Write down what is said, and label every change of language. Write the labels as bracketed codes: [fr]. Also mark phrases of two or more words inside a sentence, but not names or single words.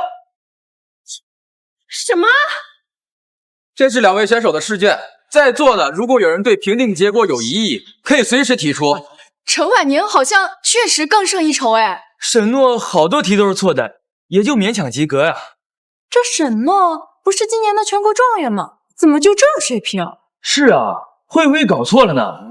[zh] 什么？这是2位选手的试卷，在座的如果有人对评定結果有疑义，可以隨時提出。陈婉寧好像確實更勝一籌哎。沈諾好多題都是錯的，也就勉強及格呀。這沈諾不是今年的全國狀元嗎？怎麼就這水平？是啊，會不會搞錯了呢？